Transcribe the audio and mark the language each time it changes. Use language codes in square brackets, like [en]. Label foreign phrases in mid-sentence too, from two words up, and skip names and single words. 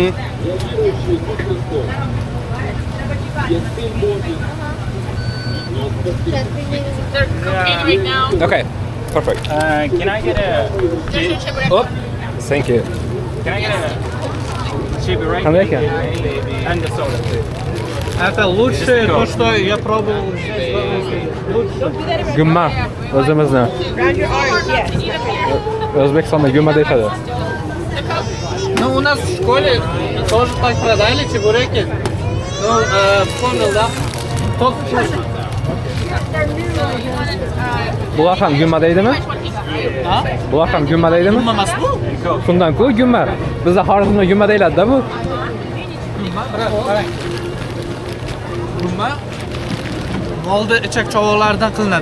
[en] They're cooking right now. Okay. Perfect. Can I get a There's your cheburek. Oh, thank you. Can I get a чебурек [uz] Qanday ekan? [en] and the soda? [ru] Это лучшее то, что я пробовал. [uz] Gumma. O'zimizni. [en] Or not to eat them here. [uz] O'zbekistonda gumma deyishadi. [en] The Coke. [ru] Ну, у нас в школе тоже так продали чебуреки. Ну, вспомнил, да? Тот вкусный. [uz] Bular ham gumma deydimi? Ha? Bular ham gumma deydimi? Bulmaması bu. Shundan-ku gumma. Bizda Xorazmda gumma deyiladi-da bu. Bulma. Molda ichak chovoqlaridan qilinadi.